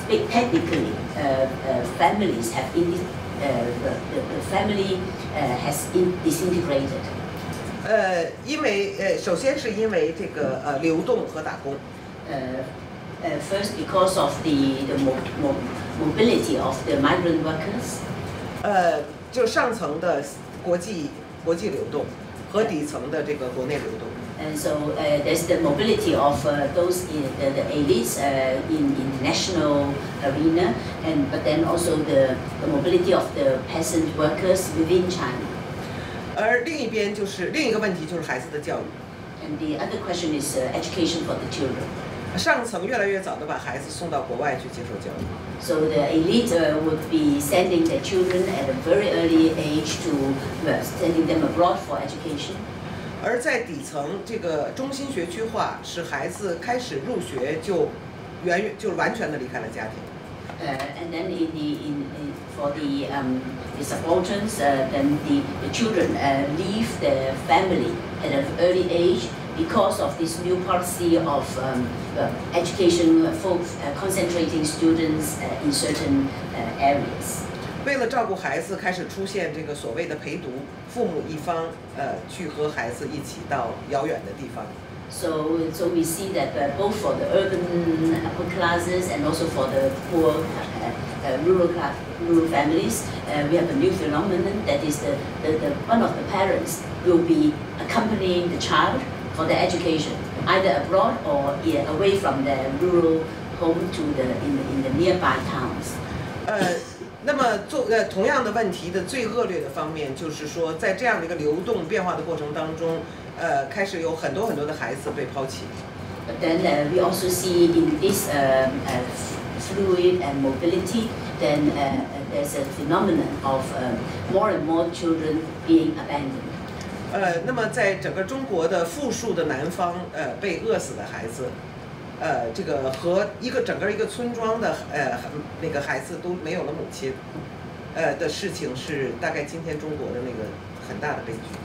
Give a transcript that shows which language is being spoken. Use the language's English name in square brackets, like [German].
[English] Technically, families have the family has disintegrated. [Chinese] 因为首先是因为这个流动和打工。 [English] First, because of the mobility of the migrant workers. [Chinese] 就上层的国际流动和底层的这个国内流动。 [English] And so there's the mobility of those the elites in national arena, but then also the mobility of the peasant workers within China. [Chinese] 而另一个问题就是孩子的教育。 [English] And the other question is education for the children. [Chinese] 上层越来越早的把孩子送到国外去接受教育。 [English] So the elite would be sending their children at a very early age to sending them abroad for education. [Chinese] 而在底层，这个中心学区化使孩子开始入学就完全的离开了家庭。 [English] And then for the subalterns, then the children leave their family at an early age because of this new policy of education, concentrating students in certain areas. [Chinese] 为了照顾孩子，开始出现这个所谓的陪读，父母一方去和孩子一起到遥远的地方。 [English] So we see that both for the urban upper classes and also for the poor rural families, we have a new phenomenon that is one of the parents will be accompanying the child for their education, either abroad or away from their rural home to in the nearby towns. [Chinese] 那么同样的问题的最恶劣的方面，就是说，在这样的一个流动变化的过程当中，开始有很多的孩子被抛弃。 [English] But then we also see in this fluid and mobility, then there's a phenomenon of more and more children being abandoned. [Chinese] 那么在整个中国的富庶的南方，被饿死的孩子。这个和整个一个村庄的那个孩子都没有了母亲。的事情是大概今天中国的那个很大的悲剧。